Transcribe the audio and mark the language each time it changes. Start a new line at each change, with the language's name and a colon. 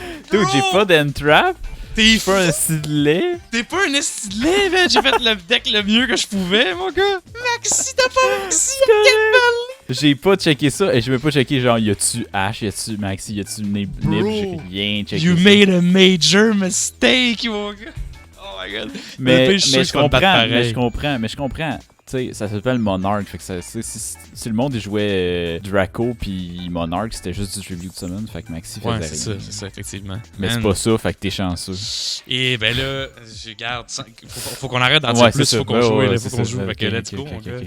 French: Dude, j'ai pas d'entrap. T'es pas un stylet. T'es pas un stylet, man. J'ai fait le deck le mieux que je pouvais, mon gars. Maxi, t'as pas Maxi? J'ai pas checké ça et je vais pas checker genre y a-tu Ash, y a-tu Maxi, y a-tu Nib, j'ai rien checké.
English: You made a major mistake,
French: mon gars.
English: Oh my god.
French: Mais je comprends. Tu sais, ça s'appelle Monarch, fait que si le monde jouait Draco puis Monarch, c'était juste du tribute summon, fait que Maxi faisait rien. C'est ça, effectivement. Mais c'est pas ça, fait que t'es chanceux. Et ben là, je garde, faut qu'on arrête d'en dire plus, faut qu'on joue, faut qu'on joue, fait que
English: let's go,
French: mon gars.